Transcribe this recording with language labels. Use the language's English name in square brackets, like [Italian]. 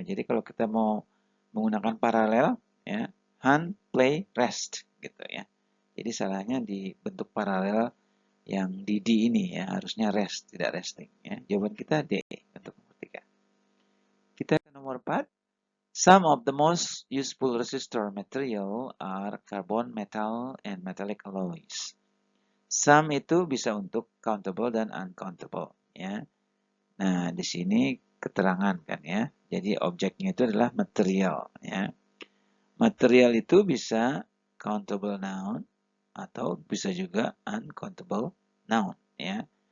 [Indonesian] Jadi kalau kita mau menggunakan paralel ya, hunt, play, rest gitu ya. Jadi salahnya di bentuk paralel yang di D ini ya, harusnya rest, tidak resting ya. Jawaban kita D untuk nomor 3. Kita ke nomor 4. [English] Some of the most useful resistor material are carbon, metal, and metallic alloys. [Indonesian] Some itu bisa untuk countable dan uncountable ya. Nah, di sini keterangan kan ya. Jadi objeknya itu adalah material ya. Material itu bisa countable noun atau bisa juga uncountable noun ya.